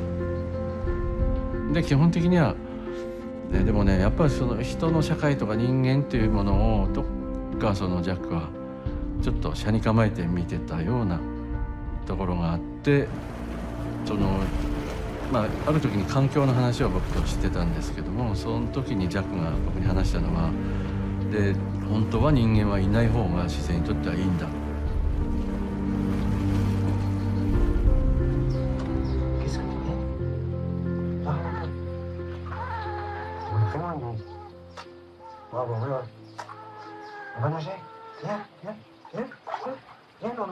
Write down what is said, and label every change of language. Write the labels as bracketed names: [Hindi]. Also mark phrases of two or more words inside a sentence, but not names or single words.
[Japanese] で基本的には、ね、でもねやっぱりその人の社会とか人間っていうものをどっかそのジャックはちょっと斜に構えて見てたようなところがあってそのまあある時に環境の話を僕としてたんですけどもその時にジャックが僕に話したのはで本当は人間はいない方が自然にとってはいいんだ。 [French] Bravo, voilà. On va nager. Viens, viens, viens, viens, viens, Lolo.